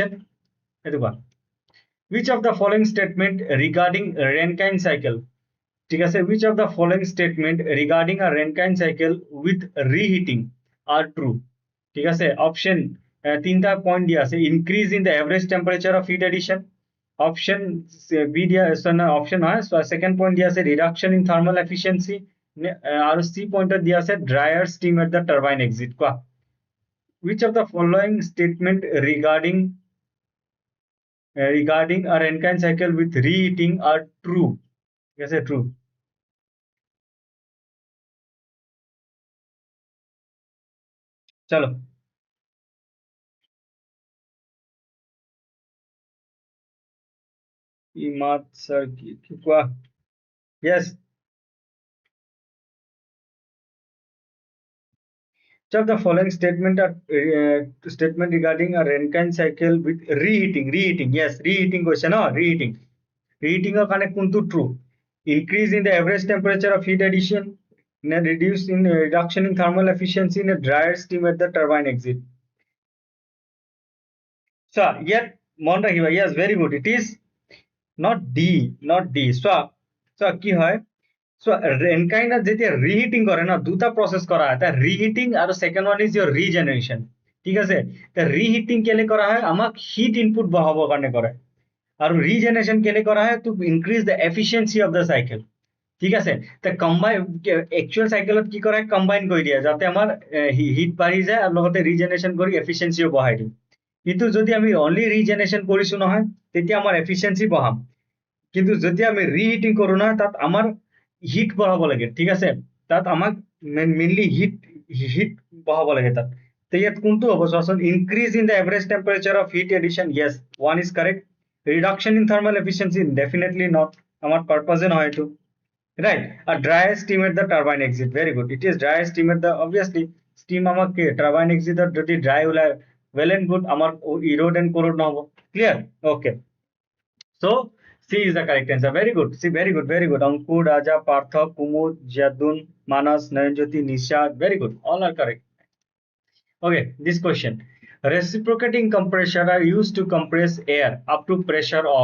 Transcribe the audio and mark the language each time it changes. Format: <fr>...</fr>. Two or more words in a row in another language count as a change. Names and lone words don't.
<en>next question,</en> <hi>ये तो</hi> <en>which of the following statement regarding Rankine cycle,</en> <as>ঠিক আছে,</as> <en>which of the following statement regarding a Rankine cycle with reheating are true,</en> <as>ঠিক আছে, অপশন তিনটা পয়েন্ট দিয়া আছে,</as> <en>increase in the average temperature of heat addition, option B</en> <as>দিয়া অপশন হয় সেকেন্ড পয়েন্ট দিয়া আছে</as> <en>reduction in thermal efficiency,</en> <as>আর সি পয়েন্টত দিয়া আছে</as> <en>drier steam at the turbine exit.</en> <as>কোয়া,</as> <en>which of the following statement regarding a Rankine cycle with reheating are true,</en> <as>ঠিক আছে, true। চলো, ইমাদ স্যার কি কোয়া,</as> <en>yes, which of the following statement are statement regarding a Rankine cycle with reheating, yes, reheating question, no, reheating</en> <as>এর কারণে কিন্তু</as> <en>true, increase in the average temperature of heat addition, reduction in thermal efficiency in a drier steam at the turbine exit। So yet</en> <as>মন রাখিবা,</as> <en>yes, very good, it is not D, not D।</en> <as>so কি হয়, so Rankine যেতিয়া রিহিটিং করে না, দুটা প্রসেস করা হয়, তা রিহিটিং আর</as> <en>second one is your regeneration,</en> <as>ঠিক আছে। তা রিহিটিং কেলে করা হয়, আমাক হিট ইনপুট বহাবৰ কাৰণে কৰে, আৰু রিজেনারেশন কেলে কৰা হয়,</as> <en>to increase the efficiency of the cycle,</en> <as>ঠিক আছে। তা কম্বাইন একচুয়াল সাইকেলত কি কৰে, কম্বাইন কৰি দিয়ে যাতে আমাৰ হিট বাঢ়ি যায় আৰু লগতে রিজেনারেশন কৰি এফিচিয়েন্সিও বঢ়াই দিওঁ। কিন্তু যদি আমি</as> <en>only regeneration</en> <as>কৰিছো নহয়, তেতিয়া আমাৰ এফিচিয়েন্সি বঢ়াম, কিন্তু যেতিয়া আমি রিহিটিং কৰো না, তাত আমাৰ হিট বঢ়াব লাগে, ঠিক আছে, তাত আমাক মেইনলি হিট বঢ়াব লাগে তাত। তো ইয়াত কোনটো হ'ব চোৱাচোন,</as> <en>increase in the average temperature of heat addition, yes, one is correct. reduction in thermal efficiency, definitely not,</en> <as>আমার পারপাসে নহয় এটো,</as> <en>right.</en> <as>আর</as> <en>dry steam at the turbine exit, very good, it is dry steam at the, obviously steam</en> <as>আমাকে টারবাইন এক্সিটত যদি ড্রাই ওলায়,</as> <en>well and good,</en> <as>আমার</as> <en>erode and corrode</en> <as>নহব, ক্লিয়ার, ওকে।</as> <en>So C is the correct answer. Very good. See, very good, very good. Ankur, Raja, Partha, Kumud, Jadun, Manas, Naranjoti, Nisha. Very good. All are correct. Okay, this question. Reciprocating compressor are used to compress air up to pressure of.</en>